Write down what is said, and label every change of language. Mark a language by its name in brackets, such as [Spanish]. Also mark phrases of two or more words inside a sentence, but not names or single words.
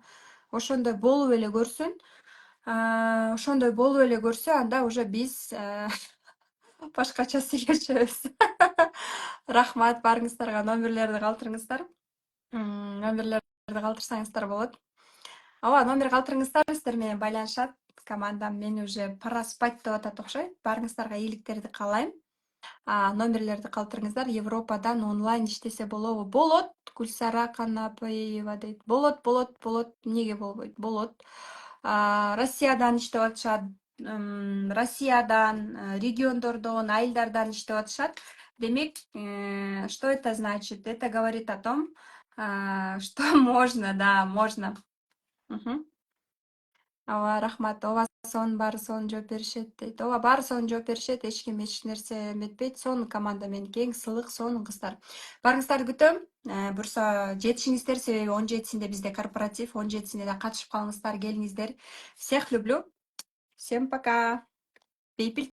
[Kyrgyz] Ошондой болуп эле көрсүн. Анда уже биз башкача сүйлөшөбүз. Рахмат барыңыздарга, номерлерди калтырыңыздар. Номерлерди калтырсаңыздар болот. Ооба, номер калтырыңыздар, сиздер менен байланышат. Командам мени [Russian] уже пора спать [Kyrgyz] деп атат окшойт. Барыңыздарга ийгиликтерди каалайм. Номерлерди калтырыңыздар. Европадан онлайн иштесе болобу? Болот. Гүлсара Канапаева дейт. Болот. Эмнеге болбойт? Болот. Россиядан иштеп атышат. Россиядан, региондордон, айылдардан иштеп атышат. Демек, [Russian] что это значит? Это говорит о том, что можно, да, можно. [Kyrgyz] Ооба, рахмат. Ооба, сонун баары сонун жооп беришет дейт. Ооба, баары сонун жооп беришет. Эч ким эч нерсе эметпейт. Сонун команда меники, эң сылык, сонун кыздар. Барыңыздарды күтөм. Бурса жетишиңиздер, себеби 17-синде бизде корпоратив, 17-сине да катышып калыңыздар, келиңиздер. [Russian] Всех люблю. Всем пока. Пейпил.